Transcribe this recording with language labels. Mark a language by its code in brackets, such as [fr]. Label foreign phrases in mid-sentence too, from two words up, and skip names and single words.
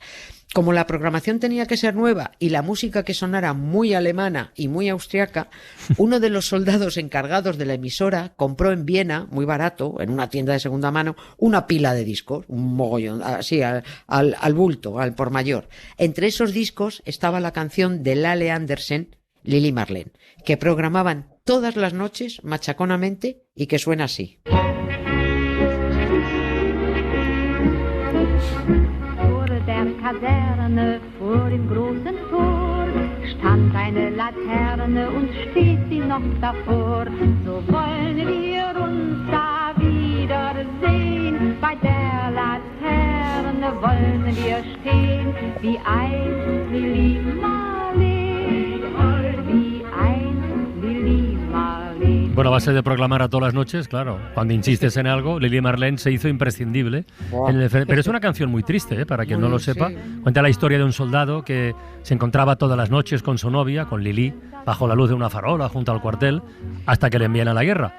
[es] Como la programación tenía que ser nueva y la música que sonara muy alemana y muy austriaca, uno de los soldados encargados de la emisora compró en Viena, muy barato, en una tienda de segunda mano, una pila de discos, un mogollón, así al bulto, al por mayor. Entre esos discos estaba la canción de Lale Andersen, Lili Marlene, que programaban todas las noches machaconamente y que suena así. [de] Kaserne vor dem großen Tor stand eine Laterne und steht sie noch davor. So wollen wir uns da wiedersehen. Bei der Laterne wollen wir stehen, wie einst Lili Marlene, wie einst Lili Marlene. [es] Bueno, a base de proclamar a todas las noches, claro, cuando insistes en algo, Lili Marlene se hizo imprescindible. Pero es una canción muy triste, para quien no lo sepa. Cuenta la historia de un soldado que se encontraba todas las noches con su novia, con Lili, bajo la luz de una farola junto al cuartel, hasta que le envían a la guerra.